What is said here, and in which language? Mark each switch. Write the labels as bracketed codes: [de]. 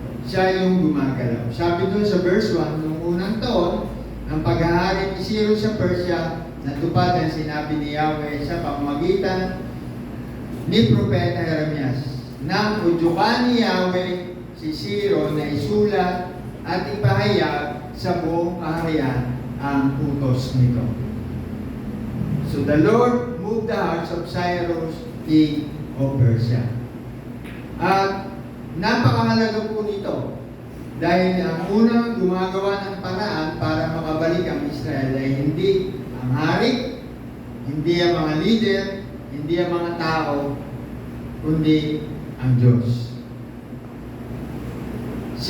[tl] Siya yung gumagalaw. Sabi doon sa verse 1, nung unang taon ng pag-aari ni Cyrus sa Persia, natupad ang sinabi ni Yahweh sa pamamagitan ni Propeta Jeremias. Nang udyukan ni Yahweh si Cyrus na isulat at ipahayag sa buong kaharian ang utos nito. [en] So the Lord moved the hearts of Cyrus, king of Persia. [tl] At napakahalaga po nito dahil ang unang gumagawa ng paraan para makabalik ang Israel ay hindi ang hari, hindi ang mga leader, hindi ang mga tao, kundi ang Diyos. Si